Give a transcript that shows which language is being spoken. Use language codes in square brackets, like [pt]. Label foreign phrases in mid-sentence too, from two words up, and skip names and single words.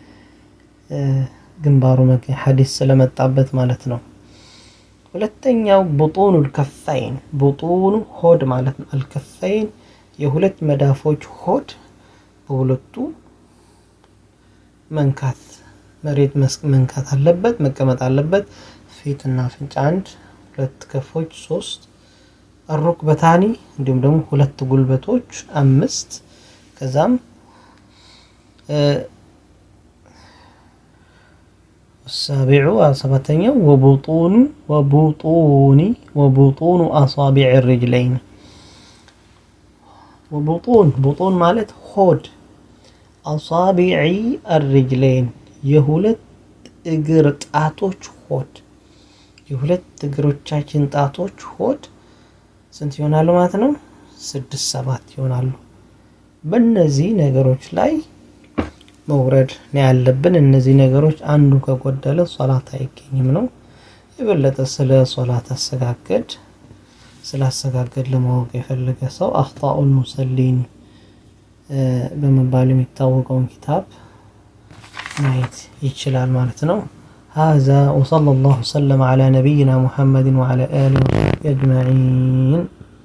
[am] ግንባሩ ሐዲስ ስለመጣበት ማለት ነው። ሁለተኛው [ar] بطون الكفين [am] ቡጡኑ ሆድ ማለት ነው። الكفين የሁለት መዳፎች ሆድ በሁለቱ መንካት መሬት መንካት አለበት፣ መቀመጥ አለበት። ፊትና አፍንጫ አንድ፣ ሁለት ከፎች ሶስት፣ الركبتان እንዲሁም ደግሞ ሁለት ጉልበቶች አምስት። ከዛም السابع سبعتኛው [ar] وبطون أصابع الرجلين وبطون [am] ማለት ሆድ [ar] أصابع الرجلين [am] የሁለት እግር ጣቶች ሆድ የሁለት እግሮቻችን ጣቶች ሆድ ስንት ይሆናሉ ማለት ነው? 6-7 ይሆናሉ። በእነዚህ ነገሮች ላይ መውረድ ነው ያለብን። እነዚህ ነገሮች አንዱ ከጎደለ ሶላት አይገኝም ነው። የበለጠ ስለ ሶላት አሰጋገድ ለማወቅ የፈለገ ሰው አኽጣኡል ሙሰሊን በመባል የሚታወቀውን ኪታብ ማየት ይችላል ማለት ነው። [ar] هذا وصلى الله وسلم على نبينا محمد وعلى آله وصحبه أجمعين.